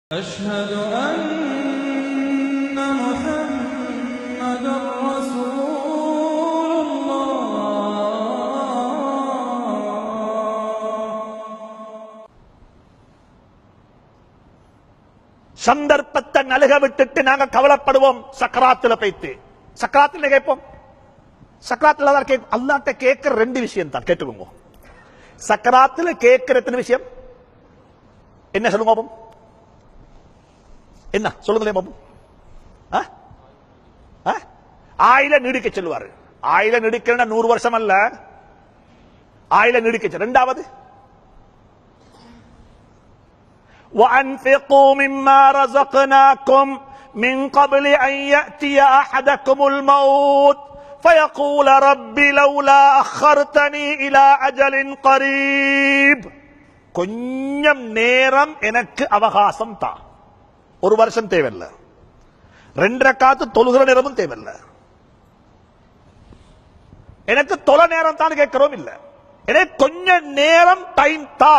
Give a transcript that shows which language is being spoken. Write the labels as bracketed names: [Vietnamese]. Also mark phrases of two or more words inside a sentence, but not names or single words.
[Arabic] أشهد أن محمدا رسول [Tamil] சந்தர்ப்பத்தை நழுக விட்டுட்டு நாங்க கவலைப்படுவோம். சக்கராத்துல போய்த்து சக்கராத்துல கேட்போம். சக்கராத்துல அல்லாஹ்ட்ட கேட்கிற ரெண்டு விஷயம் தான் கேட்டுக்கோங்க. சக்கராத்துல கேட்கிற எத்தனை விஷயம் என்ன சொல்லுங்க பாப்போம்? என்ன சொல்லுங்களேன் பாப்போம்? ஆயில நீடிக்க சொல்லுவாரு. ஆயில நீடிக்க 100 வருஷம் அல்ல, ஆயில நீடிக்க. [Arabic] ரெண்டாவது وأنفقوا مما رزقناكم من قبل أن يأتي أحدكم الموت فيقول رب لولا أخرتني إلى أجل قريب. [Tamil] கொஞ்சம் நேரம் எனக்கு அவகாசம் தா. 1 வருஷம் தேவையில்லை, 2 ரக்காத்து தொழுகிற நேரமும் தேவையில்லை, எனக்கு தொலை நேரம் தான் கேட்கிறோம் இல்ல, எனக்கு கொஞ்ச நேரம் டைம் தா.